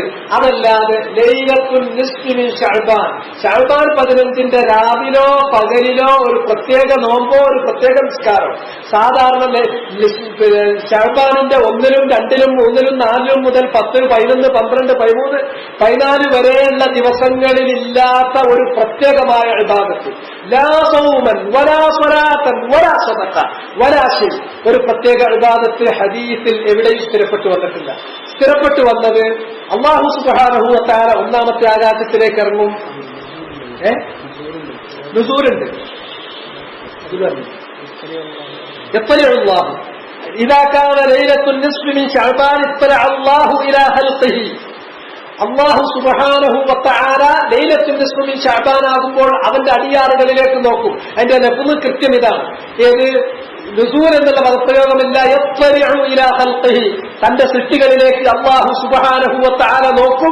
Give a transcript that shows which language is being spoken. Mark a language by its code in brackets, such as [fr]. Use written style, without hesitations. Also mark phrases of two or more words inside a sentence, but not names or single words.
[ml] അതല്ലാതെ [ar] ليلة النصف من شعبان, [ml] ശഅബാൻ 15 രാവിലോ പകലിലോ ഒരു പ്രത്യേക നോമ്പോ ഒരു പ്രത്യേക നിസ്കാരം, സാധാരണ ശഅബാനിന്റെ 1-ലും 2-ലും 3-ലും 4-ലും മുതൽ 10, 11, 12, 13, 14 വരെയുള്ള ദിവസങ്ങളിൽ ഇല്ലാത്ത ഒരു പ്രത്യേകമായ ഇബാദത്ത്, [ar] لا صوما ولا صلاة ولا صدقة ولا شيء, [ml] ഒരു പ്രത്യേക ഇബാദത്ത് ഹദീസിൽ എവിടെയും സ്ഥിരപ്പെട്ടു വന്നിട്ടില്ല. സ്ഥിരപ്പെട്ടു വന്നത് [ar] الله سبحانه وتعالى [ml] ഒന്നാമത്തെ ആകാശത്തിലേക്ക് ഇറങ്ങും. നുസൂലുണ്ട്. എത്രയുള്ളാഹു [ar] إذا كان ليلة النصف من شعبان اطلع الله إلى خلقه. الله سبحانه وتعالى ليلة النصف من شعبان [ml] ആകുമ്പോൾ അവന്റെ അടിയാറുകളിലേക്ക് നോക്കും. അതിന്റെ ലഫ്ള് കൃത്യം ഇതാണ്. ഏത് നുസൂൽ എന്നുള്ള പദപ്രയോഗമില്ല. [ar] يطلع إلى خلقه, [ml] തന്റെ സൃഷ്ടികളിലേക്ക് [ar] الله سبحانه وتعالى [ml] നോക്കും.